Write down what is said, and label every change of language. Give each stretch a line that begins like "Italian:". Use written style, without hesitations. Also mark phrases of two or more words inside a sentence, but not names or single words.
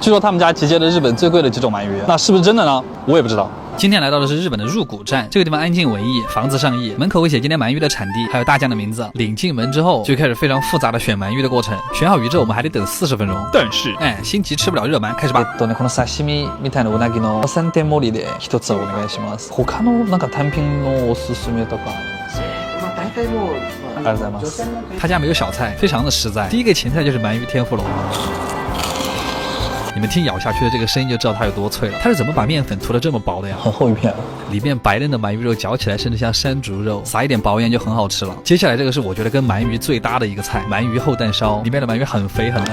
Chinese: 据说他们家集结了日本最贵的几种鳗鱼，那是不是真的呢？我也不知道。今天来到的是日本的入谷站，这个地方安静文艺，房子上亿，门口会写今天鳗鱼的产地，还有大将的名字。领进门之后就开始非常复杂的选鳗鱼的过程，选好鱼之后我们还得等40分钟。但是，心急吃不了热鳗，開始吧。
Japanese: この刺身みたいなうなぎの3点盛りで1つお願いします。他のなんか単品のおすすめとか。大体もありがとうございます。
Chinese: 他家没有小菜，非常的实在。第一个前菜就是鳗鱼天妇罗。你们听咬下去的这个声音就知道它有多脆了。它是怎么把面粉涂得这么薄的呀？很厚一片，里面白嫩的鳗鱼肉嚼起来甚至像山竹肉，撒一点薄盐就很好吃了。接下来这个是我觉得跟鳗鱼最搭的一个菜，鳗鱼厚蛋烧，里面的鳗鱼很肥很嫩。